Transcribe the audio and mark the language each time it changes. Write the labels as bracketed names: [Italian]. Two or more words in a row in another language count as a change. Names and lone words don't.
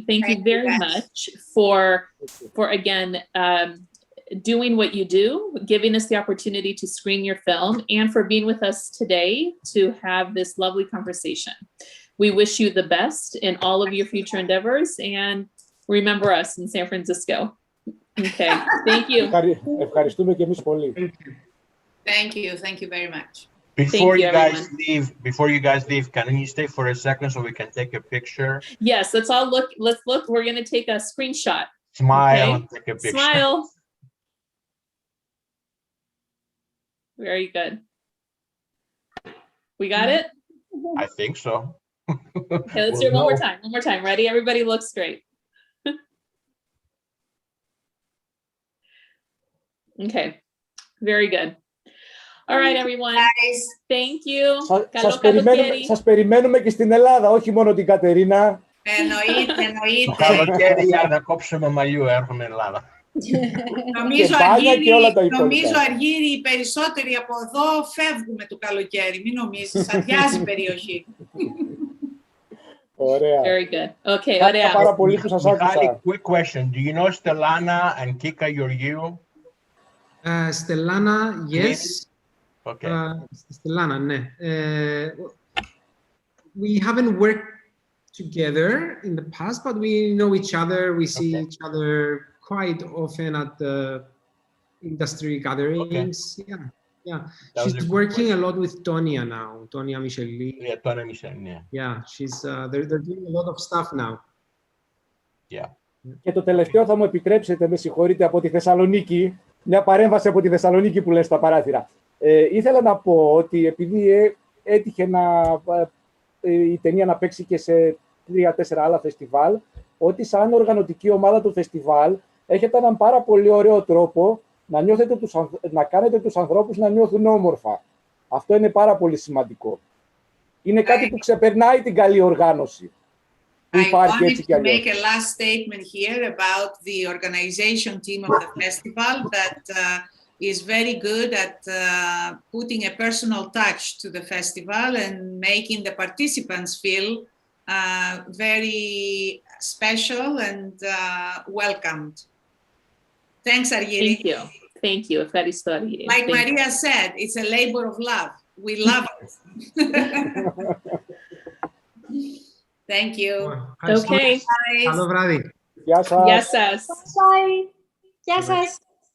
[English] Thank you very much for again doing what you do, giving us the opportunity to screen your film, and for being with us today to have this lovely conversation. We wish you the best in all of your future endeavors, and remember us in San Francisco. Okay, thank you. [Greek] Ευχαριστούμε και εμείς πολύ. [English] Thank you very much. Before you guys leave, can you stay for a second so we can take a picture? Yes, let's look. We're going to take a screenshot. Smile and take a picture. Smile. Very good. We got it? I think so. Okay, let's do it one more time. One more time. Ready? Everybody look straight. Okay. Very good. All right, everyone. Guys. Thank you. [Greek] Σας περιμένουμε και στην Ελλάδα, όχι μόνο την Κατερίνα. Εννοείται. Καλοκαίρι για να κόψουμε μαλλιού, έρχομαι Ελλάδα. Νομίζω, Αργύρη, οι περισσότεροι από εδώ φεύγουμε το καλοκαίρι. Μην νομίζεις, αδειάζει η περιοχή. Ωραία. [English] Very good. [Greek] Okay, ωραία. Πάρα πολύ που σας άκουσα. [English] Quick question. Do you know Stellana and Kika Georgiou? Stellana, yes. Okay. [Greek] Stellana, ναι. [English] We haven't worked together in the past, but we know each other. We see each other quite often at the industry gatherings. Okay. Yeah. She's working a lot with Sonia now. Sonia Micheli. Yeah, Sonia Micheli. Yeah, she's they're doing a lot of stuff now. Yeah. [Greek] Και το τελευταίο θα μου επιτρέψετε, με συγχωρείτε, από τη Θεσσαλονίκη, μια παρέμβαση από τη Θεσσαλονίκη που λες στα παράθυρα. Ήθελα να πω ότι επειδή έτυχε η ταινία να παίξει και σε 3-4 άλλα φεστιβάλ, ότι σαν οργανωτική ομάδα του φεστιβάλ έχετε έναν πάρα πολύ ωραίο τρόπο να κάνετε τους ανθρώπους να νιώθουν όμορφα. Αυτό είναι πάρα πολύ σημαντικό. Είναι κάτι που ξεπερνάει την καλή οργάνωση. [English] I wanted to make a last statement here about the organization team of the festival that is very good at putting a personal touch to the festival and making the participants feel very special and welcomed. Thanks, Argyris. Thank you. Thank you. Ευχαριστώ, Argyris. Like Maria said, it's a labor of love. We love it. Thank you. Okay. [Greek] Καλό βράδυ. Γεια σας. Γεια σας. Bye. Γεια σας.